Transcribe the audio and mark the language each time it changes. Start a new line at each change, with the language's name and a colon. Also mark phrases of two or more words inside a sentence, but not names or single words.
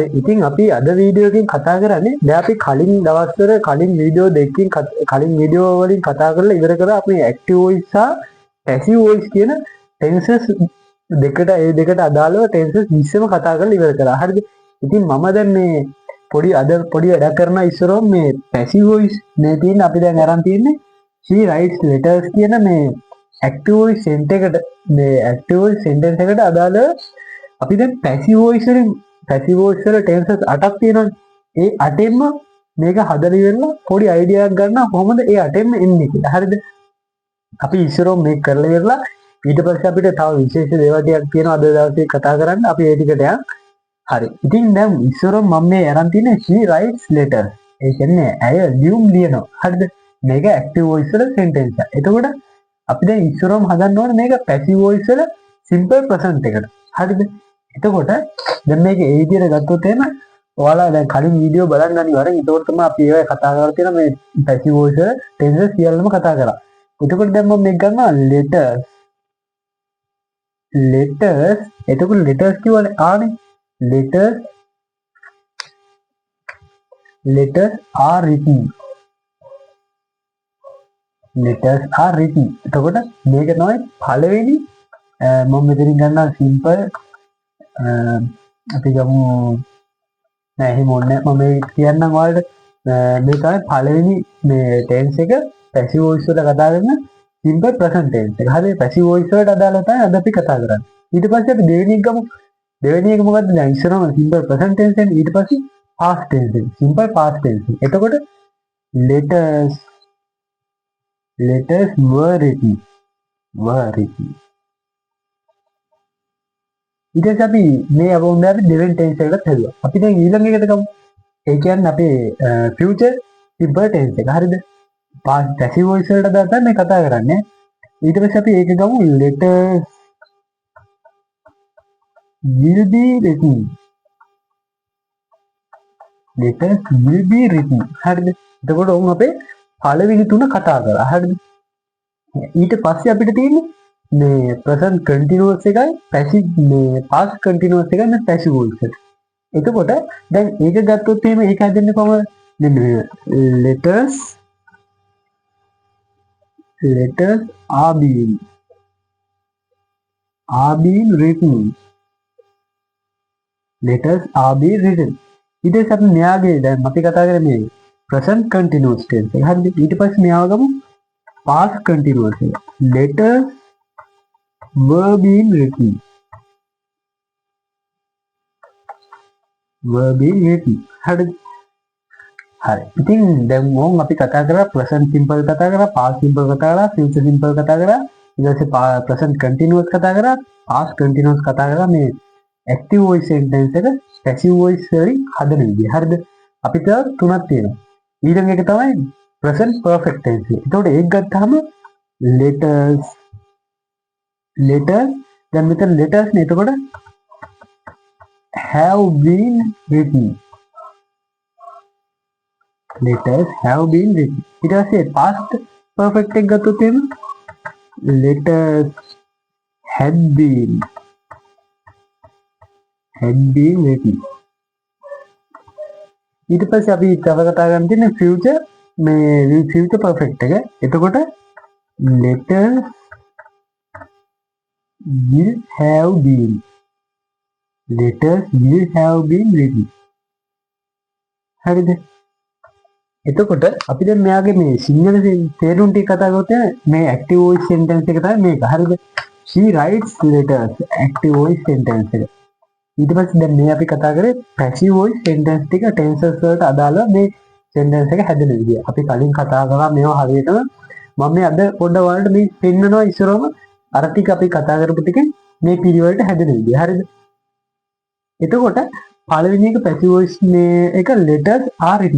Sinhala: ඉතින් අපි අද වීඩියෝ එකකින් කතා කරන්නේ දැන් අපි කලින් දවස්වල කලින් වීඩියෝ දෙකකින් කලින් වීඩියෝ වලින් කතා කරලා ඉවර කරා අපි
English: active voice
Sinhala: සහ
English: passive voice
Sinhala: කියන ටෙන්සස් දෙකට ඒ දෙකට අදාළව ටෙන්සස් 20ම කතා කරලා ඉවර කරා. හරිද? ඉතින් මම දැන් මේ පොඩි වැඩක් කරන ඉස්සරෝම මේ
English: passive voice
Sinhala: මේ තියෙන අපි දැන් අරන් තියෙන්නේ
English: she writes letters
Sinhala: කියන මේ
English: active voice sentence
Sinhala: එකට මේ
English: active voice sentence
Sinhala: එකට අදාළව අපි දැන්
English: passive voice
Sinhala: වලින්
English: passive voice
Sinhala: වල ටෙන්සස් 8ක් තියෙනවානේ. ඒ 8ෙන්ම මේක හදලා ඉවරලා පොඩි අයිඩියා එකක් ගන්න කොහොමද ඒ 8ෙන්ම එන්නේ කියලා. හරිද? අපි ඉස්සරෝම මේක කරලා ඉවරලා ඊට පස්සේ අපිට තව විශේෂ දේවල් ටිකක් තියෙනවා අද දවසේ කතා කරන්න. අපි ඒ ටිකට යන්. හරි. ඉතින් දැන් ඉස්සරෝම මම මේ අරන් තියෙන්නේ
English: she writes letters.
Sinhala: ඒ කියන්නේ ඇය ලියුම් ලියනවා. හරිද? මේක
English: active voice
Sinhala: වල සෙන්ටෙන්ස් එක. එතකොට අපි දැන් ඉස්සරෝම හදන්න ඕනේ මේක
English: passive voice
Sinhala: වල
English: simple present
Sinhala: එකට. හරිද? එතකොට දැන් මේක ඒ විදිහට ගත්තොත් එහෙම ඔයාලා දැන් කලින් වීඩියෝ බලන්න අනිවාර්යෙන්. ඒකෝට තමයි අපි ඒවා කතා කරලා තියෙන මේ
English: passive voice
Sinhala: වල ටෙන්සස් සියල්ලම කතා කරා. එතකොට දැන් මම මේක ගන්නවා letters. එතකොට letters කියවනේ ආනේ.
English: letters are written. letters are written.
Sinhala: එතකොට මේක තමයි පළවෙනි මම මෙතනින් ගන්නවා සිම්පල් අපි ගමු නෑ එහෙම ඕනේ මම මේ කියන්නම් ඔයාලට මේ තමයි පළවෙනි මේ ටෙන්ස් එක
English: passive voice
Sinhala: වල කතා කරන
English: simple present tense
Sinhala: එක. හරිය
English: passive voice
Sinhala: වලට අදාළව තමයි අද අපි කතා කරන්නේ. ඊට පස්සේ අපි දෙවෙනි එක ගමු. දෙවෙනි එක මොකද්ද? දැන් ඉස්සරම
English: simple present tense
Sinhala: එක ඊට පස්සේ
English: past tense
Sinhala: එක.
English: simple past tense
Sinhala: එක. එතකොට
English: letters were written.
Sinhala: ඊට පස්සේ අපි මේ අවුන්දේ අපි දෙවෙනි ටෙන්ස් එකට හැදුවා. අපි දැන් ඊළඟ එකට ගමු. ඒ කියන්නේ අපේ
English: future simple tense
Sinhala: එක. හරිද?
English: past passive voice
Sinhala: වලට දාලා මේ කතා කරන්නේ. ඊට පස්සේ අපි ඒක ගමු
English: letters will be written.
Sinhala: හරිද? එතකොට උන් අපේ පළවෙනි තුන කතා කරා. හරිද? ඊට පස්සේ අපිට තියෙන්නේ මේ
English: present continuous
Sinhala: එකයි passive මේ
English: past continuous
Sinhala: එකයි මේ
English: passive voice
Sinhala: එක. එතකොට දැන් ඒක ගත්තොත් එහෙම ඒක හදන්නේ කොහමද?
English: මෙන්න මේ letters are being written. letters are being written.
Sinhala: ඊට පස්සේ අපි මෙයාගේ දැන් අපි කතා කරන්නේ මේ
English: present continuous tense
Sinhala: එක. හරිද? ඊට පස්සේ මෙයාව ගමු
English: past continuous
Sinhala: එක.
English: letters were being written.
Sinhala: හරිද? හරි. ඉතින් දැන් මොන් අපි කතා කරා
English: present simple
Sinhala: කතා කරා,
English: past simple
Sinhala: කතා කරා,
English: future simple
Sinhala: කතා කරා, ඊට පස්සේ
English: present continuous
Sinhala: කතා කරා,
English: past continuous
Sinhala: කතා කරා. මේ
English: active voice sentence
Sinhala: එක
English: passive voice
Sinhala: වලින් හදන විදිය. හරිද? අපිට තුනක් තියෙනවා. ඊළඟ එක තමයි
English: present perfect tense
Sinhala: එක. ඒතකොට ඒක ගත්තාම letters දැන් මෙතන letters නේ.
English: එතකොට have been written. letters have been written. ඊට පස්සේ past perfect එක ගත්තොත් එහෙම letters had been written.
Sinhala: ඊට පස්සේ අපි තව කතා කරන්න තියෙන්නේ future මේ
English: future perfect
Sinhala: එක.
English: එතකොට letters will have been written.
Sinhala: හරිද? එතකොට අපි දැන් මෙයාගේ මේ සිංහල තේරුම් ටික කතා කරොත් මේ
English: active voice sentence
Sinhala: එක තමයි මේක. හරිද?
English: she writes letters active voice sentence එක.
Sinhala: ඊට පස්සේ දැන් මේ අපි කතා කරේ
English: passive voice sentence
Sinhala: ටික tenses වලට අදාළව මේ sentence එක හැදෙන විදිය. අපි කලින් කතා කරා මේවා හරියටම මම මේ අද පොඩ්ඩක් ඔයාලට මේ පෙන්නනවා ඉස්සරවම අර ටික අපි කතා කරපු ටික මේ පිළිවෙලට හැදෙන විදිය. හරිද? එතකොට පළවෙනි එක
English: passive voice
Sinhala: මේ එක
English: letters are written.